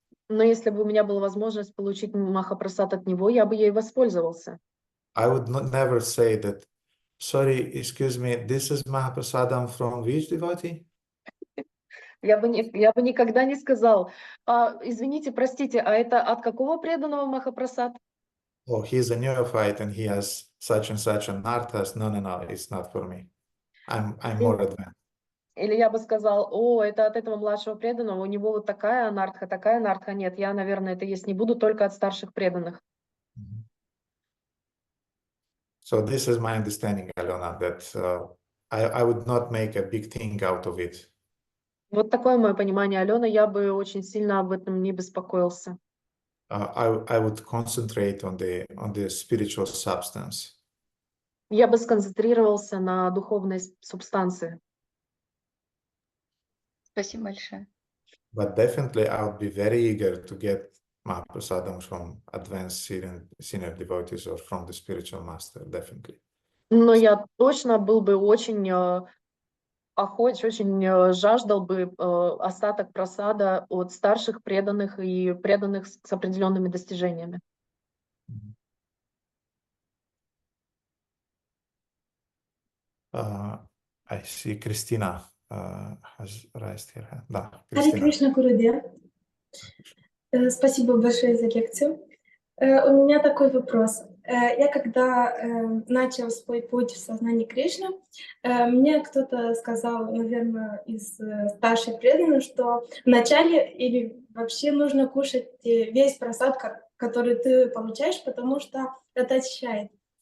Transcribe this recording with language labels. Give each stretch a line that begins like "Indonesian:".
Russian: Но если бы у меня была возможность получить Махапрасад от него, я бы ей воспользовался.
English: I would never say that, sorry, excuse me, this is Mahaprasadam from which devotee?
Russian: Я бы никогда не сказал: извините, простите, а это от какого преданного Махапрасад?
English: Oh, he's a neophyte and he has such and such an arthas. No, it's not for me. I'm more advanced.
Russian: Или я бы сказал: о, это от этого младшего преданного, у него вот такая анартха. Нет, я, наверное, это есть не буду, только от старших преданных.
English: So this is my understanding, Alena, that I would not make a big thing out of it.
Russian: Вот такое мое понимание, Алена, я бы очень сильно об этом не беспокоился.
English: I would concentrate on the spiritual substance.
Russian: Я бы сконцентрировался на духовной субстанции. Спасибо большое.
English: But definitely I would be very eager to get Mahaprasadam from advanced senior devotees or from the spiritual master, definitely.
Russian: Но я точно был бы очень очень жаждал бы остаток прасада от старших преданных и преданных с определенными достижениями.
English: I see Christina has raised her hand.
Russian: Да, Харе Кришна, Гурудев. Спасибо большое за лекцию. У меня такой вопрос. Я когда начал свой путь в сознании Кришны, мне кто-то сказал, наверное, из старших преданных, что вначале или вообще нужно кушать весь просад, который ты получаешь, потому что это очищает.